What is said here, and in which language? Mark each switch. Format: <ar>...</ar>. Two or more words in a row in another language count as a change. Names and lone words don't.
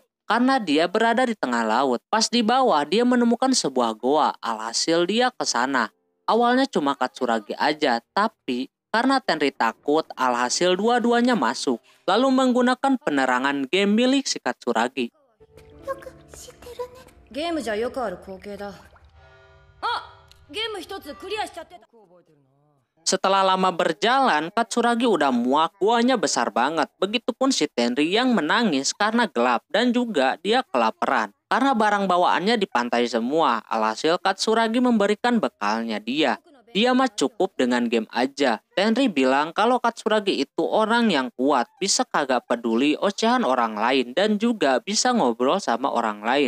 <id>Karena dia berada di tengah laut. Pas di bawah, dia menemukan sebuah goa. Alhasil dia ke sana. Awalnya cuma Katsuragi aja, tapi karena Tenri takut, alhasil dua-duanya masuk. Lalu menggunakan penerangan game milik si Katsuragi.</id> <ja>Game じゃよくある光景だ。ゲーム一つクリアしちゃってた。</ja> <id>Setelah lama berjalan, Katsuragi udah muak, guanya besar banget. Begitupun si Tenri yang menangis karena gelap dan juga dia kelaparan. Karena barang bawaannya di pantai semua, alhasil Katsuragi memberikan bekalnya dia. Dia mah cukup dengan game aja. Tenri bilang kalau Katsuragi itu orang yang kuat, bisa kagak peduli ocehan orang lain dan juga bisa ngobrol sama orang lain.</id>